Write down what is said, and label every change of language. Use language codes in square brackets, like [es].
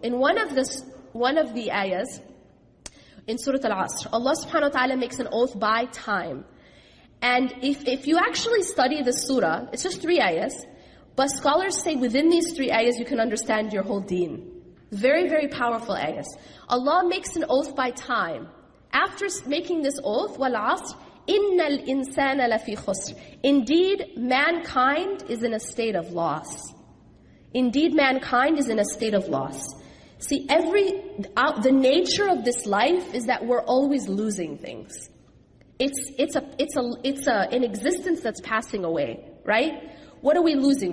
[en] In one of the ayahs, in Surah Al-Asr, Allah subhanahu wa ta'ala makes an oath by time. And if you actually study the surah, it's just 3 ayahs, but scholars say within these 3 ayahs you can understand your whole deen. Very, very powerful ayahs. Allah makes an oath by time. After making this oath, [ar] وَالْعَصْرِ إِنَّ الْإِنسَانَ لَفِي خُسْرٍ. [en] Indeed, mankind is in a state of loss. Indeed, mankind is in a state of loss. See, the nature of this life is that we're always losing things. It's an existence that's passing away, right? What are we losing?